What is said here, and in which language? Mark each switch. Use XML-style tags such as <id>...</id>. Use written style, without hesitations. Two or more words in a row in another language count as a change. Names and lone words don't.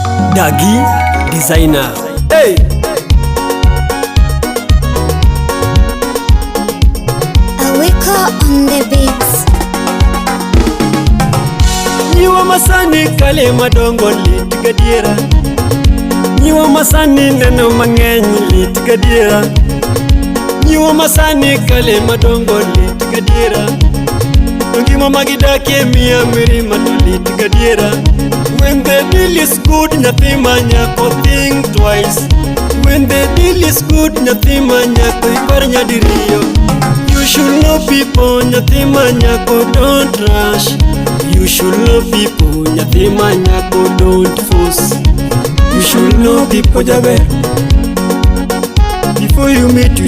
<en>Dagi Designer. Hey!</en> <luo>Aweko</luo> <en>on the beats.</en> <luo>Nyiwa masani kale madongo lit gadiera. Nyiwa masani neno mang'eny lit gadiera. Nyiwa masani kale madongo lit gadiera. Ngima magidake miya mirima to lit gadiera.</luo> <en>When the deal is good,</en> <luo>nyathi manyako</luo> <en>think twice. When the deal is good,</en> <luo>nyathi manyako ipar nyadiriyo.</luo> <en>You should know people,</en> <luo>nyathi manyako</luo> <en>don't rush. You should know people,</en> <luo>nyathi manyako</luo> <en>don't force. You should know people jaber. Before you meet, you</en>